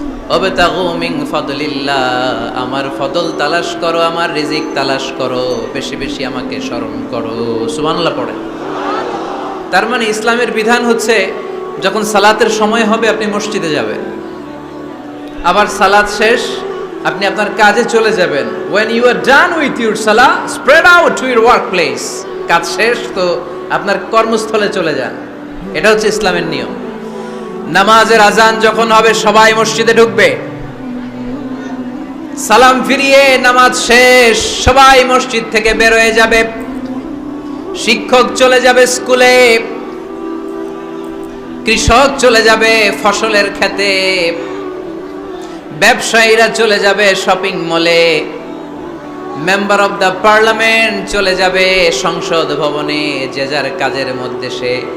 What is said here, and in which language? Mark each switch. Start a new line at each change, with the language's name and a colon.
Arabic: ওয়াবতাগু মিন ফাদলিল্লাহ,
Bangla: আমার ফদল তালাশ করো, আমার রিজিক তালাশ করো, বেশি বেশি আমাকে স্মরণ করো। সুবহানাল্লাহ পড়েন। তার মানে ইসলামের বিধান হচ্ছে, যখন সালাতের সময় হবে আপনি মসজিদে যাবেন, আবার সালাত শেষ আপনি আপনার কাজে চলে যাবেন।
English: when you are done with your salah, spread out to your workplace,
Bangla: কাজ শেষ তো আপনার কর্মস্থলে চলে যান। এটা হচ্ছে ইসলামের নিয়ম। নামাজের আজান যখন হবে সবাই মসজিদে ঢুকবে, সালাম ফিরিয়ে নামাজ শেষ সবাই মসজিদ থেকে বের হয়ে যাবে। শিক্ষক চলে যাবে স্কুলে, কৃষক চলে যাবে ফসলের খেতে, ব্যবসায়ীরা চলে যাবে শপিং মলে, মেম্বার অফ দ্য পার্লামেন্ট চলে যাবে সংসদ ভবনে, যে যার কাজের মধ্যে সে